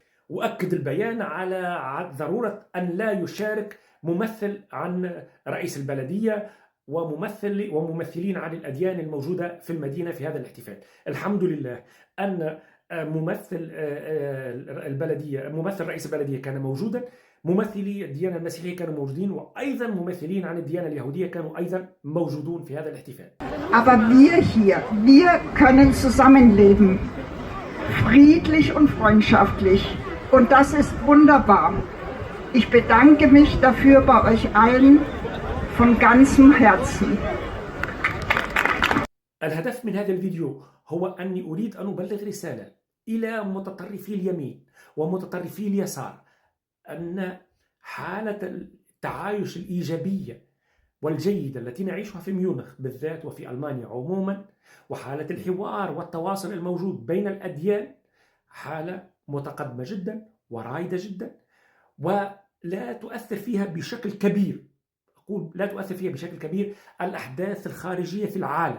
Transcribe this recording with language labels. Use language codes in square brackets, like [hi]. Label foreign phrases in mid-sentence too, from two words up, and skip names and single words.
[ar] وأكد البيان على ضرورة أن لا يشارك ممثل عن رئيس البلدية وممثلين عن الأديان الموجودة في المدينة في هذا الاحتفال. الحمد لله أن ممثل رئيس البلدية كان موجودا، ممثلي الديانة المسيحية كانوا موجودين، وأيضا ممثلين عن الديانة اليهودية كانوا أيضا موجودون في هذا الاحتفال. [de] Aber wir können zusammenleben, friedlich und freundschaftlich. Und das ist wunderbar. Ich bedanke mich dafür bei euch allen von ganzem Herzen. [ar] الهدف من هذا الفيديو هو أني أريد أن أبلغ رسالة إلى متطرفي اليمين ومتطرفي اليسار، أن حالة التعايش الإيجابية والجيدة التي نعيشها في ميونخ بالذات وفي ألمانيا عموما، وحالة الحوار والتواصل الموجود بين الأديان، حالة متقدمة جدا ورائدة جدا، ولا تؤثر فيها بشكل كبير، أقول لا تؤثر فيها بشكل كبير الأحداث الخارجية في العالم.